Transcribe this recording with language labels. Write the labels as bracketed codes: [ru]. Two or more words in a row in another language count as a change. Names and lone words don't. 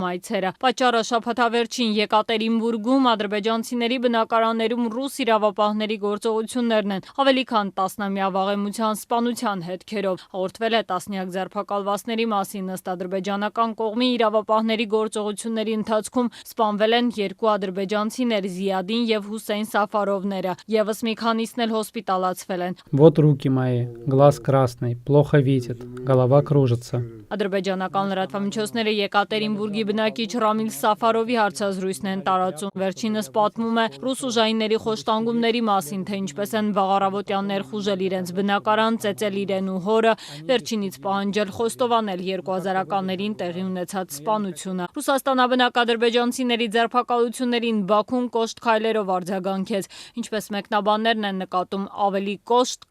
[hy] այցերը։ Պատճառը շաբաթավերջին Եկատերինբուրգում ադրբեջանցիների բնակարաններում ռուս իրավապահների գործողություններն են, ավելի քան տասնամյա վաղեմության սպանության հետքերով։ Հաղորդվել է տասնյակ ձերբակալվածների մասին, ըստ ադրբեջանական կողմի իրավապահների գործողությունների ընթացքում սպանվել են երկու ադրբեջանցիներ՝ Զիադին եւ Հուսեյն Սաֆարովները, եւս մի քանիսն էլ հոսպիտալացվել են։ [ru] Вот руки мои, глаз красный, плохо видит, голова кружится. [hy] Ադրբեջանական լրատվամիջոցները Եկատերինբուրգի բնակիչ Ռամիլ Սաֆարովի հարցազրույցն են տարածում։ Վերջինս պատմում է ռուս ուժայինների խոշտանգումների մասին, թե ինչպես են վաղ առավոտյան ներխուժել իրենց բնակարան, ծեծել իրեն ու հորը, վերջինից պահանջել խոստովանել 2000-ականներին տեղի ունեցած սպանությունը։ Ռուսաստանաբնակ ադրբեջանցիների ձերբակալություններին Բաքուն կոշտ քայլերով արձագանքեց, ինչպես մեկնաբաններն են նկատում, ավելի կոշտ,